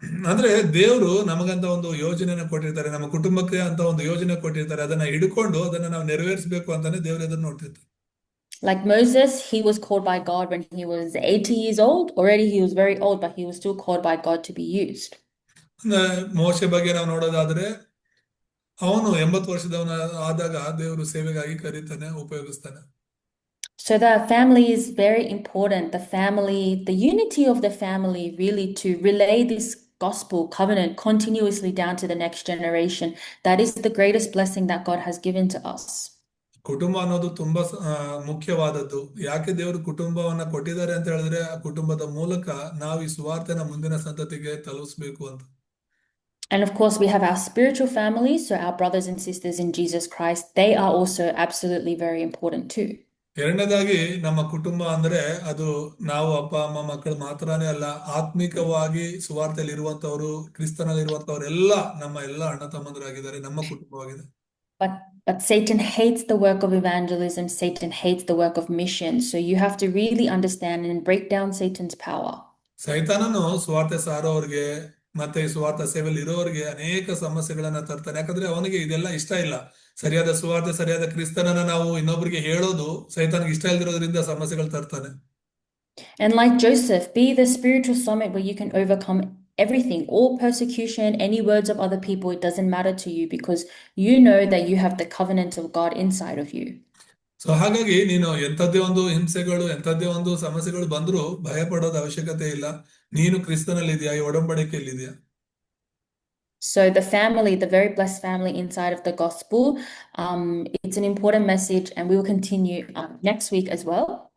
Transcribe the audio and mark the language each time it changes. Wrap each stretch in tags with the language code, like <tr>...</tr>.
<kn>ಅಂದ್ರೆ ದೇವರು ನಮಗಂತ ಒಂದು ಯೋಜನೆನ ಕೊಟ್ಟಿರ್ತಾರೆ, ನಮ್ಮ ಕುಟುಂಬಕ್ಕೆ ಅಂತ ಒಂದು ಯೋಜನೆ ಕೊಟ್ಟಿರ್ತಾರೆ. ಅದನ್ನ ಹಿಡ್ಕೊಂಡು ಅದನ್ನ ನಾವು ನೆರವೇರಿಸಬೇಕು ಅಂತಾನೆ ದೇವರು ಅದನ್ನ ನೋಡ್ತಿರ್ತಾರೆ.</kn> <en>Like Moses, he was called by God when he was 80 years old. Already he was very old, but he was still called by God to be used.</en> <kn>ಮೋಶೆ ಬಗ್ಗೆ ನಾವು ನೋಡೋದಾದ್ರೆ ಅವನು 80 ವರ್ಷದವನ ಆದಾಗ ದೇವರು ಸೇವೆಗಾಗಿ ಕರೀತಾನೆ, ಉಪಯೋಗಿಸ್ತಾನೆ.</kn> <en>So the family is very important. The family, the unity of the family, really to relay this gospel covenant continuously down to the next generation. That is the greatest blessing that God has given to us.</en> <kn>ಕುಟುಂಬ ಅನ್ನೋದು ತುಂಬಾ ಮುಖ್ಯವಾದದ್ದು. ಯಾಕೆ ದೇವರು ಕುಟುಂಬವನ್ನ ಕೊಟ್ಟಿದ್ದಾರೆ ಅಂತ ಹೇಳಿದ್ರೆ ಆ ಕುಟುಂಬದ ಮೂಲಕ ನಾವು ಈ ಸುವಾರ್ತೆನ ಮುಂದಿನ ಸಂತತಿಗೆ ತಲುಪಿಸಬೇಕು ಅಂತ.</kn> <en>And of course, we have our spiritual families, so our brothers and sisters in Jesus Christ, they are also absolutely very important too.</en> <kn>ಎರಡನೇದಾಗಿ ನಮ್ಮ ಕುಟುಂಬ ಅಂದ್ರೆ ಅದು ನಾವು ಅಪ್ಪ ಅಮ್ಮ ಮಕ್ಕಳು ಮಾತ್ರನೇ ಅಲ್ಲ, ಆತ್ಮಿಕವಾಗಿ ಸುವಾರ್ತೆಯಲ್ಲಿ ಇರುವಂತವರು, ಕ್ರಿಸ್ತನಲ್ಲಿ ಇರುವಂತವ್ರು ಎಲ್ಲ ನಮ್ಮ ಎಲ್ಲ ಅಣ್ಣ ತಮ್ಮಂದರಾಗಿದ್ದಾರೆ, ನಮ್ಮ ಕುಟುಂಬವಾಗಿದೆ.</kn> <en>But Satan hates the work of evangelism. Satan hates the work of mission. So you have to really understand and break down Satan's power.</en> <kn>ಸೈತಾನನು ಸುವಾರ್ತೆ ಸಾರೋರ್ಗೆ ಮತ್ತೆ ಈ ಸುವಾರ್ಥ ಸೇವೆಯಲ್ಲಿ ಇರೋರಿಗೆ ಅನೇಕ ಸಮಸ್ಯೆಗಳನ್ನ ತರ್ತಾನೆ. ಯಾಕಂದ್ರೆ ಅವನಿಗೆ ಇದೆಲ್ಲ ಇಷ್ಟ ಇಲ್ಲ. ಸರಿಯಾದ ಸುವಾರ್ತೆ, ಸರಿಯಾದ ಕ್ರಿಸ್ತನನ್ನ ನಾವು ಇನ್ನೊಬ್ಬರಿಗೆ ಹೇಳೋದು ಸೈತಾನಿಗೆ ಇಷ್ಟ ಇಲ್ದಿರೋದ್ರಿಂದ ಸಮಸ್ಯೆಗಳು ತರ್ತಾನೆ.</kn> <en>And like Joseph, be the spiritual summit where you can overcome everything, all persecution, any words of other people, it doesn't matter to you because you know that you have the covenant of God inside of you.</en> <kn>So ಹಾಗಾಗಿ ನೀನು ಎಂಥದ್ದೇ ಒಂದು ಹಿಂಸೆಗಳು, ಎಂಥದ್ದೇ ಒಂದು ಸಮಸ್ಯೆಗಳು ಬಂದ್ರೂ ಭಯ ಪಡೋದ ಅವಶ್ಯಕತೆ ಇಲ್ಲ. ನೀನು ಕ್ರಿಸ್ತನಲ್ಲಿ ಇದೆಯಾ, ಈ ಒಡಂಬಡಿಕೆಯಲ್ಲಿದೆಯಾ.</kn> <en>So the family, the very blessed family inside of the gospel, it's an important message, and we will continue next week as well.</en>